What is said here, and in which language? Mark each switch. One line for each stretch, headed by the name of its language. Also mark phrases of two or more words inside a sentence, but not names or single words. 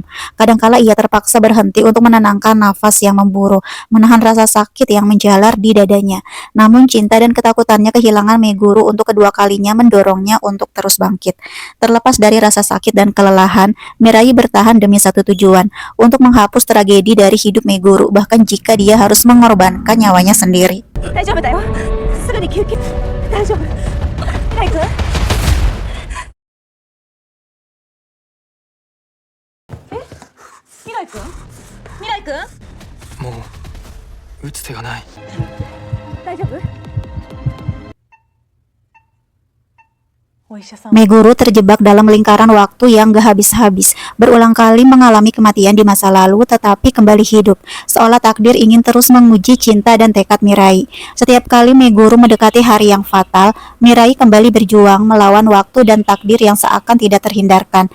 Indonesian: Kadangkala ia terpaksa berhenti untuk menenangkan nafas yang memburu, menahan rasa sakit yang menjalar di dadanya. Namun cinta dan ketakutannya kehilangan Meguru untuk kedua kalinya mendorongnya untuk terus bangkit. Terlepas dari rasa sakit dan kelelahan, Mirai bertahan demi satu tujuan, untuk menghapus tragedi dari hidup Meguru, bahkan jika dia harus mengorbankan nyawanya sendiri.
Japanese: 大丈夫だよ。すぐに救急。大丈夫。ライ君。未来君？未来君？もう打つ手がない。大丈夫？
Indonesian: Meguru terjebak dalam lingkaran waktu yang gak habis-habis, berulang kali mengalami kematian di masa lalu tetapi kembali hidup, seolah takdir ingin terus menguji cinta dan tekad Mirai. Setiap kali Meguru mendekati hari yang fatal, Mirai kembali berjuang melawan waktu dan takdir yang seakan tidak terhindarkan.